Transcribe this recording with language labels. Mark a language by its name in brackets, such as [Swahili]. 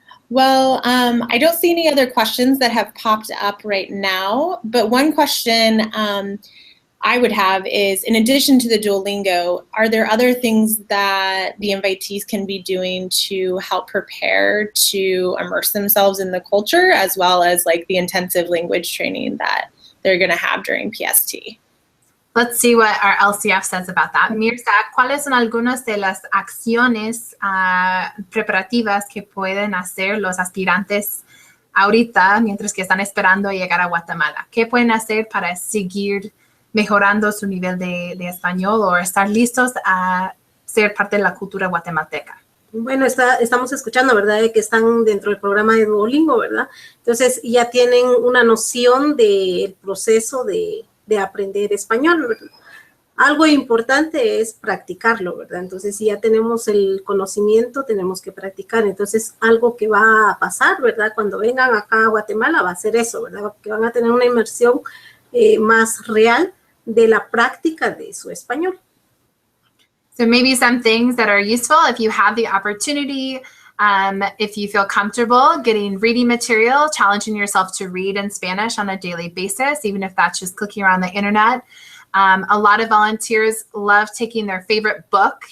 [English] Well, I don't see any other questions that have popped up right now, but one question I would have is, in addition to the Duolingo, are there other things that the invitees can be doing to help prepare to immerse themselves in the culture, as well as like the intensive language training that they're going to have during PST? Let's see what our LCF says about that. [Spanish] Mirza, ¿cuáles son algunas de las acciones preparativas que pueden hacer los aspirantes ahorita mientras que están esperando llegar a Guatemala? ¿Qué pueden hacer para seguir mejorando su nivel de español o estar listos a ser parte de la cultura guatemalteca? Bueno, estamos escuchando, ¿verdad?, de que están dentro del programa de Duolingo, ¿verdad? Entonces ya tienen una noción del proceso de aprender español, ¿verdad? Algo importante es practicarlo, ¿verdad? Entonces, si ya tenemos el conocimiento, tenemos que practicar. Entonces, algo que va a pasar, ¿verdad?, cuando vengan acá a Guatemala va a ser eso, ¿verdad?, que van a tener una inmersión más real de la práctica de su español. [English] So maybe some things that are useful if you have the opportunity, if you feel comfortable getting reading material, challenging yourself to read in Spanish on a daily basis, even if that's just clicking around the internet. A lot of volunteers love taking their favorite book.